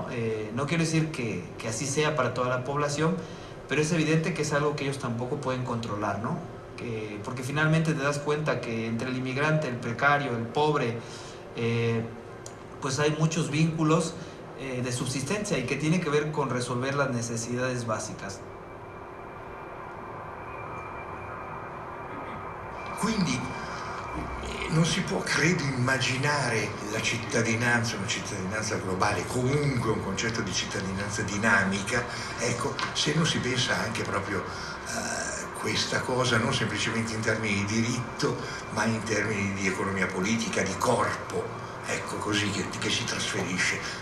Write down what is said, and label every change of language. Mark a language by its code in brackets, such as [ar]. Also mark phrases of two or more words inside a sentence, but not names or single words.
[es] No quiero decir que así sea para toda la población, pero es evidente que es algo que ellos tampoco pueden controlar, ¿no? Porque finalmente te das cuenta que entre el inmigrante, el precario, el pobre, pues hay muchos vínculos de subsistencia y que tiene que ver con resolver las necesidades básicas. [it] Quindi non si può, credo, immaginare la cittadinanza, una cittadinanza globale, comunque un concetto di cittadinanza dinamica, ecco, se non si pensa anche proprio a questa cosa, non semplicemente in termini di diritto, ma in termini di economia politica, di corpo, ecco, così che si trasferisce.